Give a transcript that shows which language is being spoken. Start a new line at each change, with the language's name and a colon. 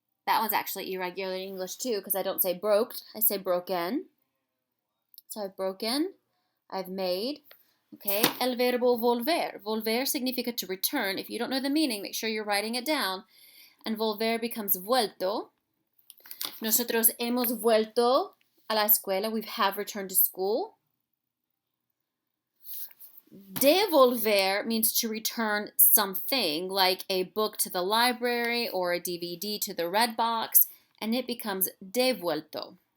English: That one's actually irregular in English too because I don't say broke, I say broken. So I've broken, I've made. Okay,
Spanish: el verbo volver. Volver significa
English: to return. If you don't know the meaning, make sure you're writing it down. And volver becomes vuelto.
Spanish: Nosotros hemos vuelto a la escuela.
English: We have returned to school. Devolver means to return something, like a book to the library or a DVD to the red box, and it becomes devuelto.